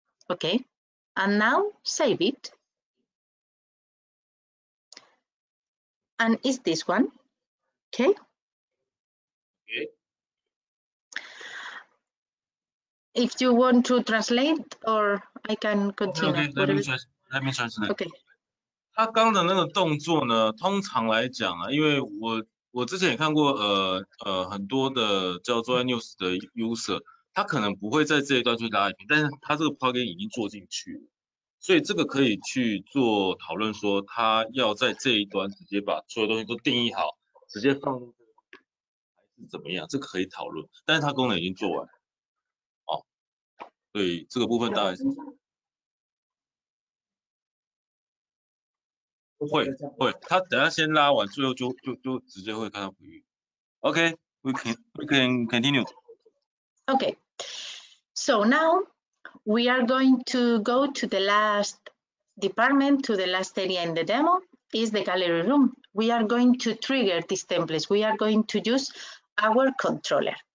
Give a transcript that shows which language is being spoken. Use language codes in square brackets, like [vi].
[en] Okay, and now save it. And it's this one. Okay. Okay. If you want to translate, or I can continue. Okay, let me translate. Okay. [zh] 他刚的那个动作呢，通常来讲啊，因为我之前也看过很多的叫做 iNews 的 user， 他可能不会在这一段去拉影片，但是他这个 plugin 已经做进去了，所以这个可以去做讨论说，他要在这一端直接把所有东西都定义好，直接放入还是怎么样，这个可以讨论，但是它功能已经做完，所以这个部分大概是。会，他等下先拉完，最后就直接会看到回应。 [en] Okay, we can continue. Okay, so now we are going to go to the last department, to the last area in the demo, is the gallery room. We are going to trigger these templates. We are going to use our controller.